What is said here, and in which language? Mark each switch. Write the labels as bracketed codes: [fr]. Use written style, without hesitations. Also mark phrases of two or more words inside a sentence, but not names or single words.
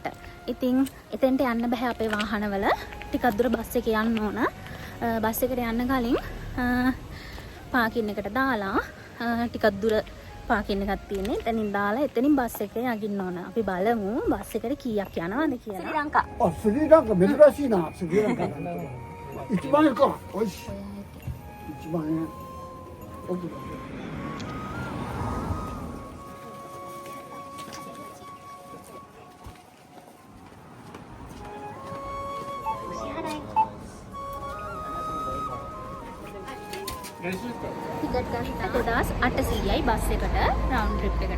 [si] ඉතින් එතෙන්ට යන්න බෑ අපේ වාහනවල. ටිකක් දුර බස් එකේ යන්න ඕන. බස් එකට යන්න කලින් පාකින් එකට දාලා ටිකක් දුර පාකින් එකක් තියෙන්නේ. එතනින් දාලා එතනින් බස් එකේ යගින්න ඕන. අපි බලමු බස් එකට කීයක් යනවද කියලා. ශ්‍රී ලංකා. [ja] スリランカ珍しいな、スリランカ。1万円か。おいしい。1万円。奥だ。 [si] ටිකට් ගන්න 2800යි බස් එකට [en] round trip [si] එකට.